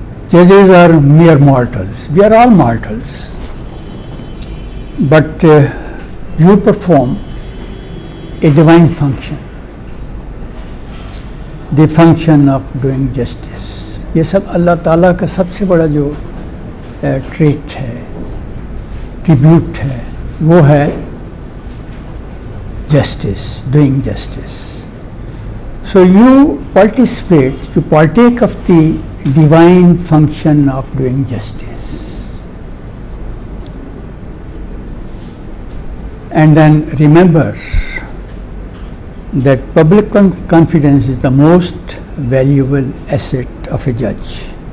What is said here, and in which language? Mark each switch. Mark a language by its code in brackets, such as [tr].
[en] Judges are mere mortals. We are all mortals. But you perform a divine function, the function of doing justice. [ur] یہ سب اللہ تعالیٰ کا سب سے بڑا جو treat ہے، ٹریبیوٹ ہے، وہ ہے [en] justice, doing justice. So you participate, you partake of the divine function of doing justice. And then remember that public confidence is the most valuable asset of a judge.